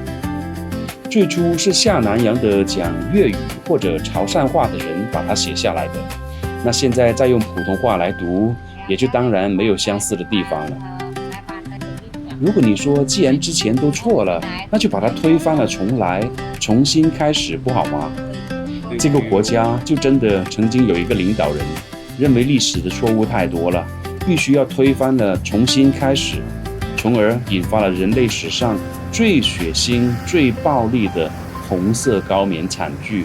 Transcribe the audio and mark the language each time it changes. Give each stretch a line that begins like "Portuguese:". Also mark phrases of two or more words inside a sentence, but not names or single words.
Chinese: 最初是下南洋的講粵語或者潮汕話的人把它寫下來的，那現在再用普通話來讀，也就當然沒有相似的地方了。如果你說既然之前都錯了，那就把它推翻了重來，重新開始不好嗎？這個國家就真的曾經有一個領導人認為歷史的錯誤太多了，必須要推翻了重新開始，從而引發了人類史上最血腥、最暴力的紅色高棉慘劇。